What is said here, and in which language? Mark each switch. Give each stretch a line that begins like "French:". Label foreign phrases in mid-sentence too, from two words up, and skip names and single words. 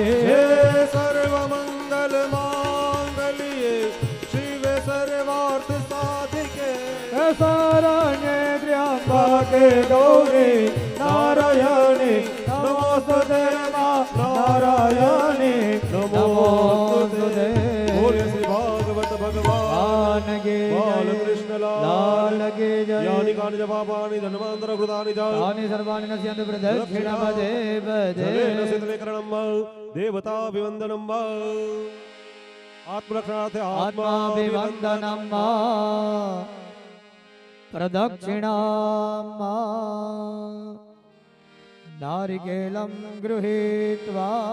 Sanskrit: हे सर्वमंगल मांगल्ये शिवे सर्वार्थ साधिके शरण्ये त्र्यम्बके गौरी नारायणी नमोस्तुते नारायणी नमोस्तुते
Hindi: बोले श्री भागवत भगवान के बाल कृष्ण लाल के जय
Sanskrit: यानि कानि जपापानि धन्वन्तर कृतानि च तानि सर्वाणि नश्यन्ति प्रदक्षिणपदे पदे जलेन शीतलीकरणं वा देवताभिवन्दनं वा आत्मरक्षणार्थे आत्माभिवन्दनं मा प्रदक्षिणां नारिकेलं गृहीत्वा